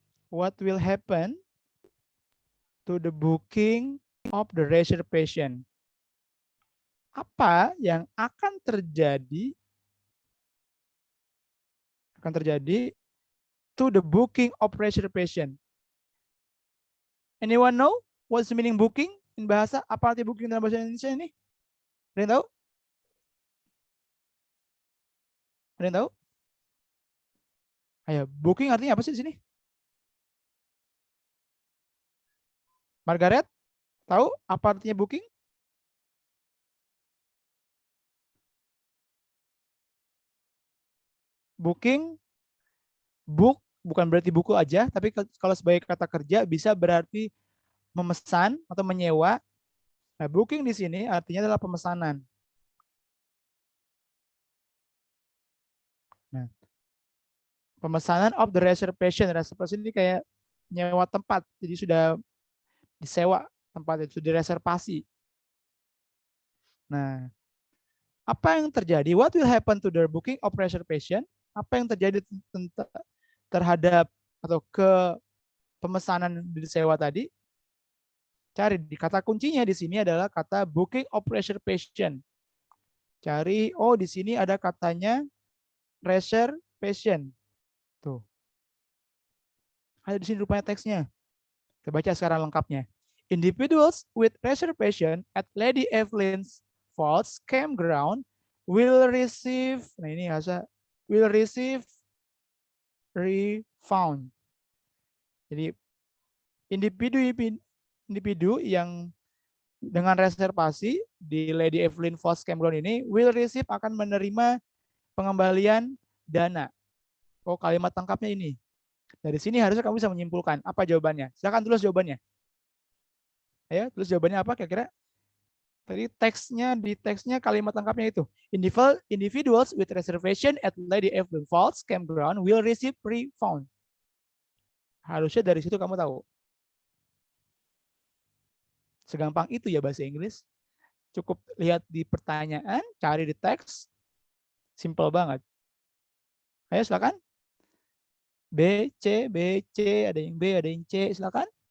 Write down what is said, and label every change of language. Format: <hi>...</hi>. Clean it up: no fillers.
<en>What will happen to the booking of the reservation?</en> <id>Apa yang akan terjadi</id> <en>to the booking of reservation? Anyone know what's the meaning booking in bahasa?</en> <id>Apa arti booking dalam bahasa Indonesia ini? Ada yang tahu? Ada yang tahu? Ayo, booking artinya apa sih di sini? Margaret, tahu apa artinya booking? Booking, book bukan berarti buku aja, tapi kalau sebagai kata kerja bisa berarti memesan atau menyewa. Nah, booking di sini artinya adalah pemesanan. Nah, pemesanan</id> <en>of the reservation.</en> <id>Reservation ini kayak nyewa tempat, jadi sudah disewa tempat itu, direservasi. Nah, apa yang terjadi?</id> <en>What will happen to the booking of reservation?</en> <id>Apa yang terjadi terhadap atau ke pemesanan disewa tadi? Cari di kata kuncinya di sini adalah kata</id> <en>booking of reservation.</en> <id>Cari, oh di sini ada katanya reservation. Tuh. Ada di sini rupanya teksnya. Kita baca sekarang lengkapnya.</id> <en>Individuals with reservation at Lady Evelyn's Falls Campground will receive, nah ini will receive</en> <id>refound. Jadi individu yang dengan reservasi di Lady Evelyn Falls Campground ini</id> <en>will receive</en> <id>akan menerima pengembalian dana. Oh, kalimat lengkapnya ini. Dari sini harusnya kamu bisa menyimpulkan apa jawabannya. Silakan tulis jawabannya. Ayo, tulis jawabannya apa kira-kira? Tadi di teksnya kalimat lengkapnya itu.</id> <en>Individuals with reservation at Lady Evelyn Falls Campground will receive refund.</en> <id>Harusnya dari situ kamu tahu. Segampang itu ya bahasa Inggris. Cukup lihat di pertanyaan, cari di teks. Simple banget. Ayo silakan. B, C, ada yang B, ada yang C, silakan.</id>